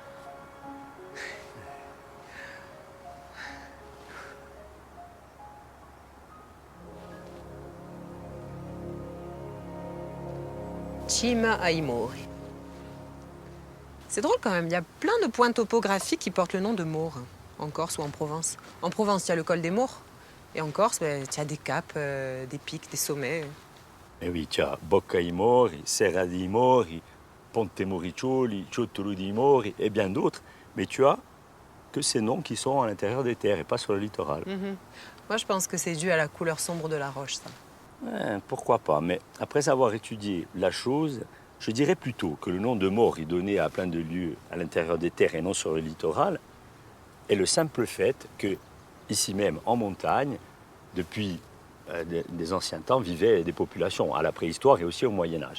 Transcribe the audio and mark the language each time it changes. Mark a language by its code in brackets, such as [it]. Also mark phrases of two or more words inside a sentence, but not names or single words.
[fr] Cima ai Mori. C'est drôle quand même, il y a plein de points topographiques qui portent le nom de Maures, en Corse ou en Provence. En Provence, il y a le col des Maures. Et en Corse, il y a des caps, des pics, des sommets. Eh oui, tu as Bocca ai Mori, Serra dei Mori, Ponte Moriccioli, Ciottolo dei Mori et bien d'autres. Mais tu as que ces noms qui sont à l'intérieur des terres et pas sur le littoral. Moi, je pense que c'est dû à la couleur sombre de la roche, ça. Pourquoi pas, mais après avoir étudié la chose, je dirais plutôt que le nom de Mori donné à plein de lieux à l'intérieur des terres et non sur le littoral est le simple fait que, ici même en montagne, depuis des anciens temps, vivaient des populations à la préhistoire et aussi au Moyen-Âge.